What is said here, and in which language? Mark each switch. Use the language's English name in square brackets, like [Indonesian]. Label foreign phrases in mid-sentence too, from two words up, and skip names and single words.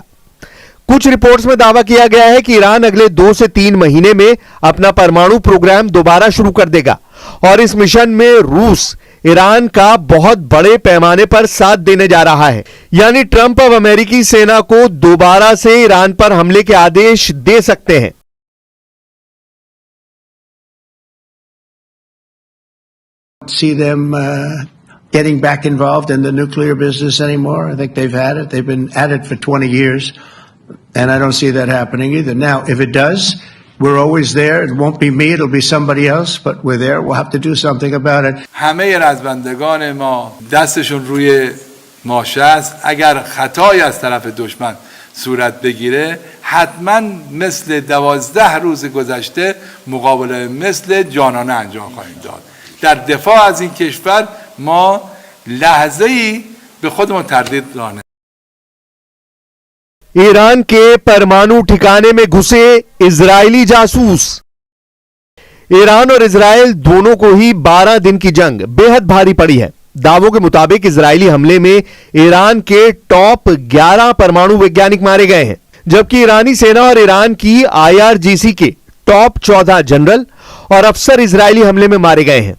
[Hindi] कुछ रिपोर्ट्स में दावा किया गया है कि ईरान अगले 2 से 3 महीने में अपना परमाणु प्रोग्राम दोबारा शुरू कर देगा और इस मिशन में रूस ईरान का बहुत बड़े पैमाने पर साथ देने जा रहा है। यानी ट्रंप अब अमेरिकी सेना को दोबारा से ईरान पर हमले के आदेश दे सकते हैं। [English] See them getting back involved in the nuclear business anymore. I think they've had it. They've been at it for 20 years. And I don't see that happening either. Now, if it does, we're always there. It won't be me, it'll be somebody else, but we're there. We'll have to do something about it. [Persian] همه رزمندگان ما دستشون روی ماشه است. اگر خطایی از طرف دشمن صورت بگیره حتما مثل 12 روز گذشته مقابله مثل جانانه انجام خواهیم داد. در دفاع از این کشور ما لحظه‌ای به خودمون تردید راه نمیدیم. [Hindi] ईरान के परमाणु ठिकाने में घुसे इजरायली जासूस। ईरान और इजरायल दोनों को ही 12 दिन की जंग बेहद भारी पड़ी है। दावों के मुताबिक इजरायली हमले में ईरान के टॉप 11 परमाणु वैज्ञानिक मारे गए हैं, जबकि ईरानी सेना और ईरान की IRGC के टॉप 14 जनरल और अफसर इजरायली हमले में मारे गए हैं।